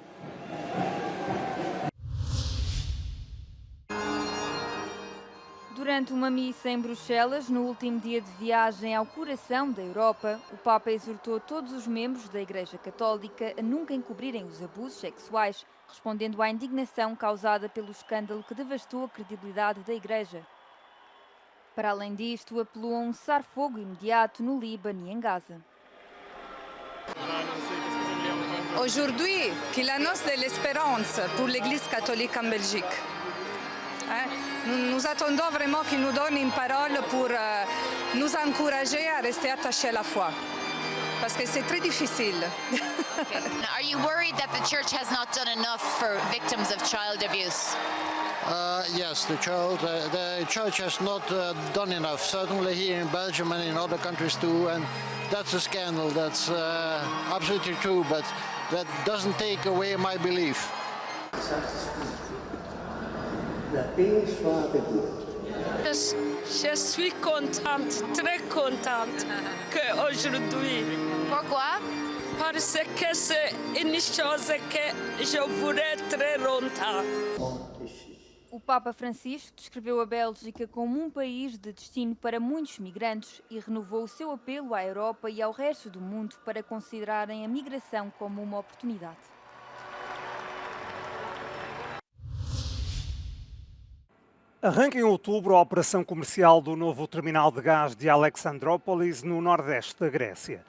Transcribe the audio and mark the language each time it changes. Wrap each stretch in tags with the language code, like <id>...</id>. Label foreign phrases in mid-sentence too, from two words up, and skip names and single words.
<pt>Durante uma missa em Bruxelas, no último dia de viagem ao coração da Europa, o Papa exortou todos os membros da Igreja Católica a nunca encobrirem os abusos sexuais, respondendo à indignação causada pelo escândalo que devastou a credibilidade da Igreja. Para além disto, apelou a um cessar-fogo imediato no Líbano e em Gaza.</pt> <fr>Aujourd'hui, qu'il annonce de l'espérance pour l'Église catholique en Belgique. Nous attendons vraiment qu'il nous donne une parole pour nous encourager à rester attachés à la foi. Parce que c'est très difficile.</fr> <en>Are you worried that the church has not done enough for victims of child abuse? Yes, the church has not done enough, certainly here in Belgium and in other countries too, and that's a scandal, that's absolutely true, but that doesn't take away my belief.</en> <fr>Je suis contente, très contente qu'aujourd'hui. Pourquoi? Parce que c'est une chose que je voulais très longtemps.</fr> <pt>O Papa Francisco descreveu a Bélgica como um país de destino para muitos migrantes e renovou o seu apelo à Europa e ao resto do mundo para considerarem a migração como uma oportunidade. Arranca em outubro a operação comercial do novo terminal de gás de Alexandrópolis, no nordeste da Grécia.</pt>